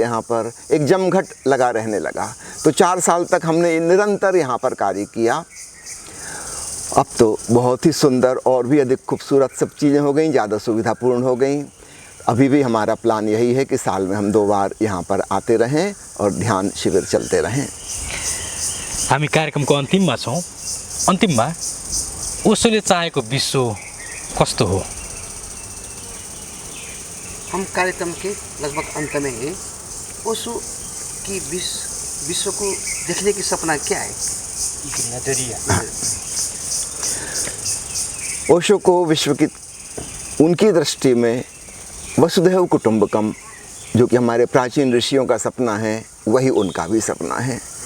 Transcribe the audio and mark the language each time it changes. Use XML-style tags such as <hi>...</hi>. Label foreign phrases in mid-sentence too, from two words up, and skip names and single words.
<hi>यहाँ पर एक जमघट लगा रहने लगा। तो 4 साल तक हमने निरंतर यहाँ पर कार्य किया, अब तो बहुत ही सुंदर और भी अधिक खूबसूरत सब चीज़ें हो गई, ज़्यादा सुविधापूर्ण हो गई। अभी भी हमारा प्लान यही है कि साल में हम 2 बार यहाँ पर आते रहें और ध्यान शिविर चलते रहें।</hi> <ne>हामी कार्यक्रमको अन्तिममा छौँ। अन्तिममा ओशोले चाहेको विश्व कस्तो हो?</ne> <hi>हम कार्यक्रम के लगभग अंत में हैं। ओशो की विश्व को देखने की सपना क्या है? नजरिया। ओशो को विश्व की उनकी दृष्टि में</hi> <sa>वसुधैव कुटुंबकम,</sa> <hi>जो कि हमारे प्राचीन ऋषियों का सपना है, वही उनका भी सपना है।</hi>